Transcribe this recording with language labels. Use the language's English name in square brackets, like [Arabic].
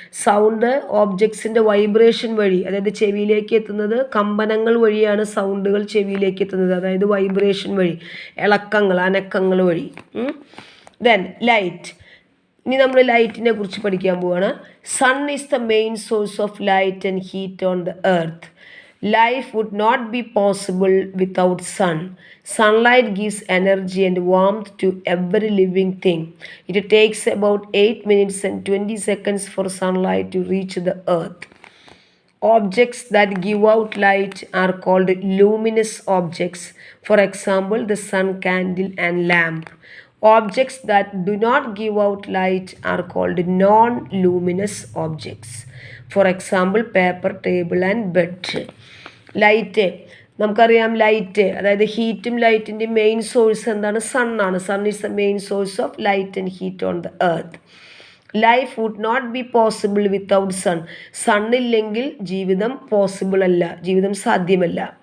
[Malayalam] Sound ഓബ്ജക്ട്സിൻ്റെ vibration വഴി, അതായത് ചെവിയിലേക്ക് എത്തുന്നത് കമ്പനങ്ങൾ വഴിയാണ് സൗണ്ടുകൾ ചെവിയിലേക്ക് എത്തുന്നത്. അതായത് വൈബ്രേഷൻ വഴി, ഇളക്കങ്ങൾ, അനക്കങ്ങൾ വഴി. Then light. ഇനി നമ്മൾ ലൈറ്റിനെ കുറിച്ച് പഠിക്കാൻ പോവുകയാണ്. [English] Sun is the main source of light and heat on the earth. Life would not be possible without sun. Sunlight gives energy and warmth to every living thing. It takes about 8 minutes and 20 seconds for sunlight to reach the earth. Objects that give out light are called luminous objects. For example, the sun, candle, and lamp. Objects that do not give out light are called non-luminous objects. For example, paper, table, and bed. [Malayalam] Light, നമുക്കറിയാം light, അതായത് ഹീറ്റും ലൈറ്റിൻ്റെ main source എന്താണ്, സണ്ണാണ്. [English] Sun is the main source of light and heat on the earth. Life would not be possible without sun. [Malayalam] സണ്ണില്ലെങ്കിൽ ജീവിതം possible അല്ല, ജീവിതം സാധ്യമല്ല.